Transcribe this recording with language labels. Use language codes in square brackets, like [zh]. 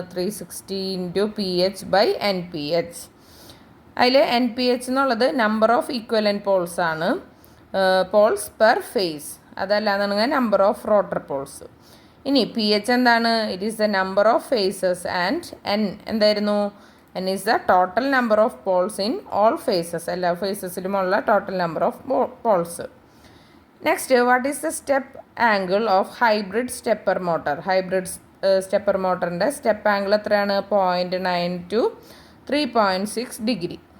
[ml] 360 × PH/NPH. അതിൽ NPH എന്നുള്ളത് number of equivalent Paul's ആണ്, പോൾസ് പെർ ഫേസ്. അതല്ലാന്നുണ്ടെങ്കിൽ നമ്പർ ഓഫ് റോട്ടർ പോൾസ്. ഇനി PH എന്താണ്? [en] it is the number of phases and N [ml] എന്തായിരുന്നു? [en] N is the total number of poles in all phases. [ml] എല്ലാ ഫേസസിലുമുള്ള total number of Paul's. [en] Next, what is the step angle of hybrid stepper motor. [ml] Hybrid stepper മോട്ടറിൻ്റെ step angle എത്രയാണ്? 0.9 to 3.6 degree.